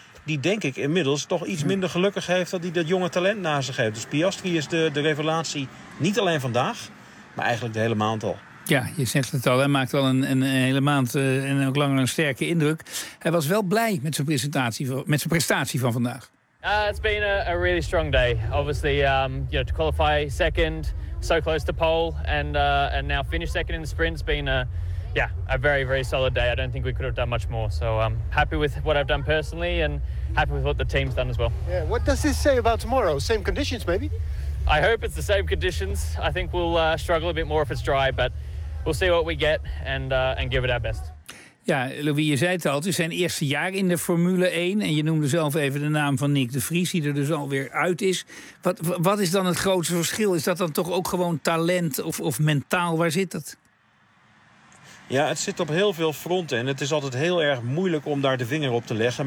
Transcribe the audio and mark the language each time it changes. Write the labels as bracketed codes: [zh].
[nl] Die denk ik inmiddels toch iets minder gelukkig heeft dat hij dat jonge talent naast zich heeft. Dus Piastri is de revelatie niet alleen vandaag, maar eigenlijk de hele maand al. Ja, je zegt het al. Hij maakt al een hele maand en ook langer een sterke indruk. Hij was wel blij met zijn prestatie van vandaag. [en] It's been a really strong day. Obviously, to qualify second, so close to pole, and now finish second in the sprint's been a very, very solid day. I don't think we could have done much more. So I'm happy with what I've done personally, and happy with what the team's done as well. Yeah. What does this say about tomorrow? Same conditions, maybe? I hope it's the same conditions. I think we'll struggle a bit more if it's dry, but we'll see what we get and give it our best. [nl] Ja, Louis, je zei het al, het is zijn eerste jaar in de Formule 1. En je noemde zelf even de naam van Nyck de Vries, die er dus alweer uit is. Wat is dan het grootste verschil? Is dat dan toch ook gewoon talent of mentaal? Waar zit dat? Ja, het zit op heel veel fronten. En het is altijd heel erg moeilijk om daar de vinger op te leggen.